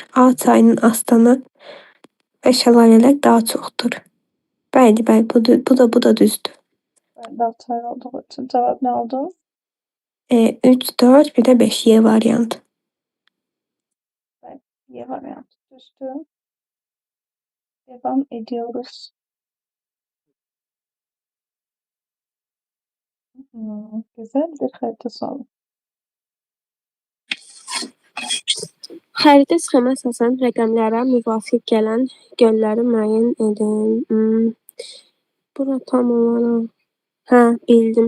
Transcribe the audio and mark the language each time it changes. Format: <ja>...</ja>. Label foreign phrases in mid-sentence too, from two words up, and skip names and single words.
<az>A çayının astanı və şəlalələr daha çoxdur. Bəli, bu da düzdür. Dağ çayı olduğu üçün cavab nə oldu? 3, 4, bir də 5 Y variantı. Y variantı düzdür.</az> <tr>Devam ediyoruz. Güzel bir</tr> <az>xəritə sualı. Xəritə sxemə əsasən rəqəmlərə müvafiq gələn gölləri müəyyən edin. Bura tam olaraq. Hə, bildim.</az>